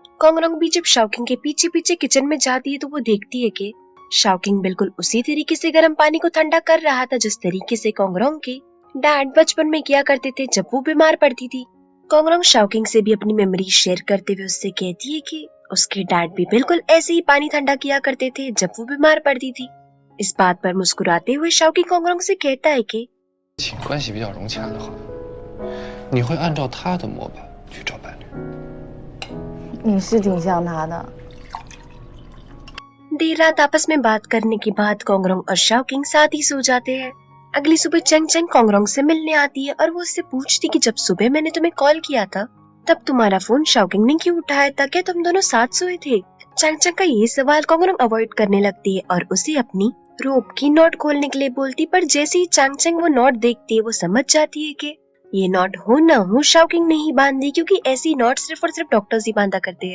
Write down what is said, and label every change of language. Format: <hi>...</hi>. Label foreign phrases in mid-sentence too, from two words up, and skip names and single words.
<hi>कोंगरोंग भी जब शाओकिंग के पीछे पीछे किचन में जाती है तो वो देखती है कि शाओकिंग बिल्कुल उसी तरीके से गर्म पानी को ठंडा कर रहा था जिस तरीके से कोंगरोंग के डैड बचपन में किया करते थे जब वो बीमार पड़ती थी। कोंगरोंग शाओकिंग से भी अपनी</hi> <en>memory share</en> <hi>करते हुए उससे कहती है कि उसके डैड भी बिल्कुल ऐसे ही पानी ठंडा किया करते थे जब वो बीमार पड़ती थी। इस बात पर मुस्कुराते हुए शाओकिंग कोंगरोंग से कहता है कि</hi> <zh>关系比较融洽的话，你会按照他的模板去找伴侣。你是挺像他的。</zh> <hi>देर रात आपस में बात करने के बाद कोंगरोंग और शाओकिंग साथ ही सो जाते हैं। अगली सुबह चंग चंग कोंगरोंग से मिलने आती है और वो उससे पूछती कि जब सुबह मैंने तुम्हें कॉल किया था तब तुम्हारा फोन शाओकिंग ने क्यों उठाया था, क्या तुम दोनों साथ सोए थे। चंग चंग का ये सवाल कोंगरोंग अवॉइड करने लगती है और उसे अपनी रोप की नोट खोलने के लिए बोलती, पर जैसे ही चंग चंग वो नोट देखती है वो समझ जाती है कि ये नोट हो न हो शाओकिंग ने ही बांधी क्योंकि ऐसी नोट सिर्फ और सिर्फ डॉक्टर्स ही बांधा करते हैं।</hi>